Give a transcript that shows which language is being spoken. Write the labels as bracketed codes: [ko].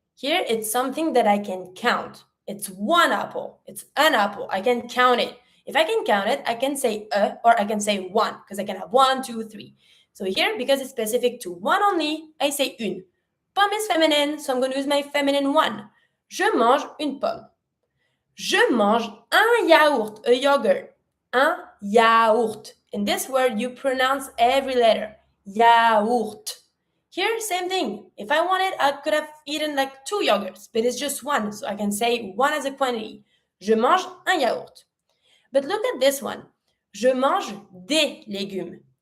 [en] Here, it's something that I can count. It's one apple. It's an apple. I can count it. If I can count it, I can say a or I can say one because I can have 1, 2, 3. So here, because it's specific to one only, I say une. Pomme is feminine, so I'm going to use my feminine one. [fr] Je mange une pomme. Je mange un yaourt, [en] a yogurt. [fr] Un yaourt. [en] In this word, you pronounce every letter. Yaourt. Here, same thing. If I wanted, I could have eaten like 2 yogurts, but it's just one, so I can say one as a quantity. [fr] Je mange un yaourt. [en] But look at this one. [fr] Je mange des légumes.